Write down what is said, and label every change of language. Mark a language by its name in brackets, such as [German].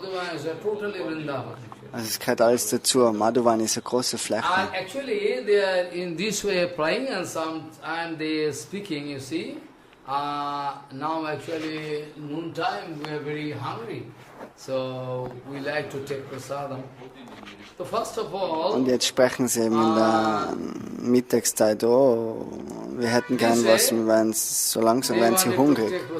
[German] Also es gehört alles dazu. Madhuvan ist eine große Fläche. [English] Actually, they are in this way playing and they speaking, you see. Now actually noontime we are very hungry, so we like to take prasadam. So first of all. [German] Und jetzt sprechen sie eben in der Mittagszeit. Oh, wir hätten gern was. Wir werden so langsam werden sie hungrig.